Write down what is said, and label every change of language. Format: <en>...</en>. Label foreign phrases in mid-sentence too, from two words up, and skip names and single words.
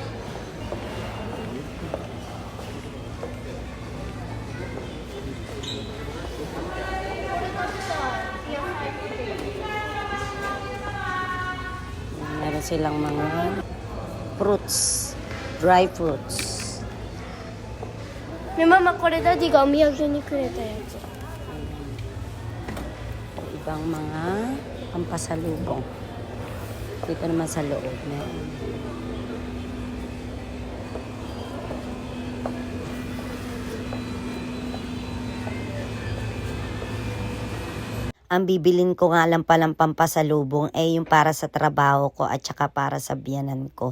<tl>Meron silang mga fruits,</tl> <en>dry fruits.</en> <ja>ね、ママこれダディがお土産にくれたやつ。</ja> <tl>Ibang mga pampasalubong. Dito naman sa loob. Meron. Ang bibilin ko nga lang palang pampasalubong ay yung para sa trabaho ko at saka para sa biyanan ko.</tl>